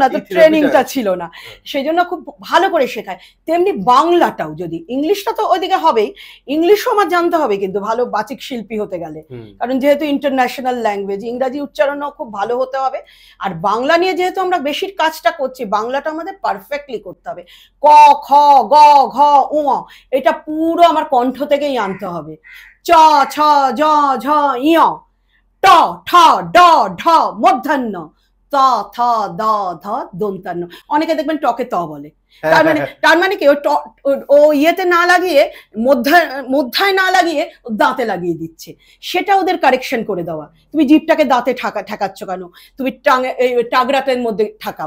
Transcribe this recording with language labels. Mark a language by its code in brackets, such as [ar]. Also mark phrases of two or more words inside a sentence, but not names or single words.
[bn] তো ট্রেনিংটা ছিল না, সেই জন্য খুব ভালো করে শেখায়। তেমনি বাংলাটাও, যদি ইংলিশটা তো ওইদিকে হবেই, ইংলিশও আমার জানতে হবে কিন্তু ভালো বাচিক শিল্পী হতে গেলে, কারণ যেহেতু [en] international language, [bn] ইংরাজি উচ্চারণও খুব ভালো হতে হবে। আর বাংলা নিয়ে যেহেতু আমরা বেশির কাজটা করছি, বাংলাটা আমাদের পারফেক্টলি করতে হবে। ক খ গ ঘ উ এটা পুরো আমার কণ্ঠ থেকেই আনতে হবে। চ ছ জ ঝ ইয়, ট ঠ ড ঢ মধ্যাহ্ন, ত থ দ ধ দন্তান্ন। অনেকে দেখবেন টকে ত বলে, তার মানে কি ও ইয়েতে না লাগিয়ে, মধ্যায় না লাগিয়ে দাঁতে লাগিয়ে দিচ্ছে, সেটা ওদের কারেকশন করে দেওয়া। তুমি জিভটাকে দাঁতে ঠেকাচ্ছ কেন, তুমি টাগরাটের মধ্যে ঠাকাও।